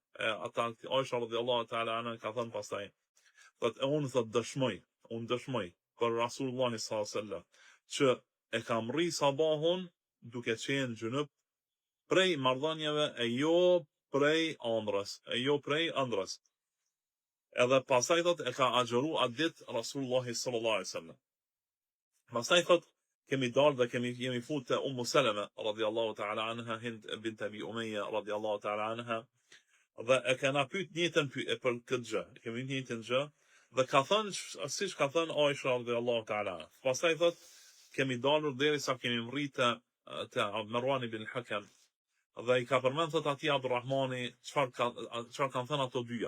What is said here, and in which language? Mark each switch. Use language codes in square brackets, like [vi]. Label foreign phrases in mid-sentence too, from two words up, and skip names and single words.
[sq] Ata Aisha [ar] رضي الله تعالى عنها [sq] ka thënë pastaj. Thot unë thot dëshmoj për Rasulullah [ar] صلى الله عليه وسلم [sq] që e kam rri sabahun duke qenë gjunëp prej marrëdhënieve e jo prej ëndrës. Edhe pastaj thot e ka agjëru atë ditë Rasulullah [ar] صلى الله عليه وسلم. [sq] Pastaj thot kemi dalë dhe jemi futur te Ummu Seleme [ar] رضي الله تعالى عنها, [sq] Hind bint Abi Umayya [ar] رضي الله تعالى عنها. [sq] Dhe e kena pyet njëjtën për këtë gjë. Kemi njëjtën gjë dhe ka thënë siç ka thënë Aisha [ar] رضي الله تعالى. [sq] Pastaj thot kemi dalur derisa kemi rritë te Marwan ibn Hakam. Dhe I ka përmend thot atij Abdurrahmani çfarë kanë thënë ato dyja.